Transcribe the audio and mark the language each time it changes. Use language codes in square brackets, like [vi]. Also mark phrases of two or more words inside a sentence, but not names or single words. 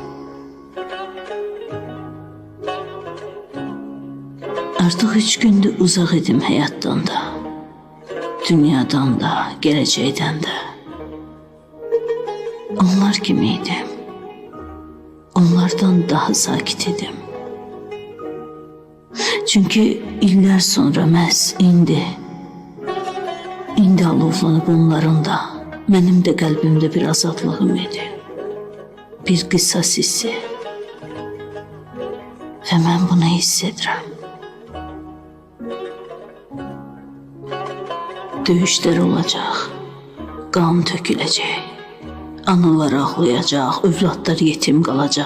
[tr] Artık 3 gündür uzak idim hayattan da, dünyadan da, geleceğden de. Onlar gibiydim. Onlardan daha sakit idim. [az] Çünkü iller sonra məhz indi alovlanıb onların da, mənim də qəlbimdə bir azadlığım idi. Bir qisas hissi. Və mən bunu hiss edirəm. Döyüşler olacak, kan töküləcək, analar ağlayacaq, övladlar yetim qalacaq.